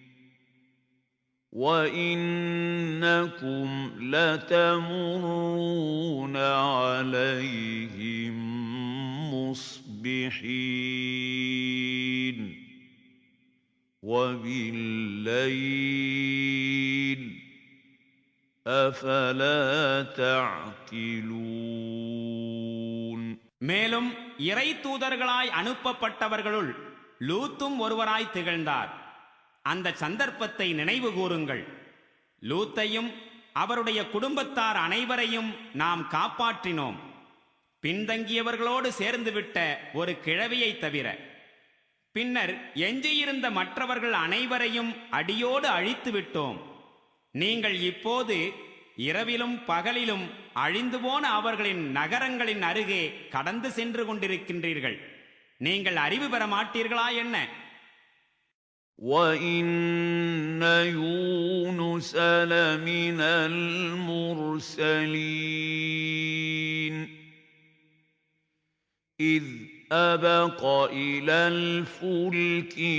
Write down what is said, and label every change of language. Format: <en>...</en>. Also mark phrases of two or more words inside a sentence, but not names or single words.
<ar>وإنكم لتمرون عليهم مصبحين وبالليل أفلا تعقلون</ar> <ta>மேலும் இறை தூதர்களாய் அனுப்பப்பட்டவர்களுள் லூத்தும் ஒருவராய் திகழ்ந்தார். அந்த சந்தர்ப்பத்தை நினைவு கூறுங்கள். லூத்தையும் அவருடைய குடும்பத்தார் அனைவரையும் நாம் காப்பாற்றினோம், பின்தங்கியவர்களோடு சேர்ந்துவிட்ட ஒரு கிழவியை தவிர. பின்னர் எஞ்சியிருந்த மற்றவர்கள் அனைவரையும் அடியோடு அழித்து விட்டோம். நீங்கள் இப்போது இரவிலும் பகலிலும் அழிந்து போன அவர்களின் நகரங்களின் அருகே கடந்து சென்று கொண்டிருக்கின்றீர்கள். நீங்கள் அறிவு பெற மாட்டீர்களா என்ன?</ta> <ar>وَإِنَّ يُونُسَ لَمِنَ الْمُرْسَلِينَ إِذْ أَبَقَ إِلَى الْفُلْكِ</ar>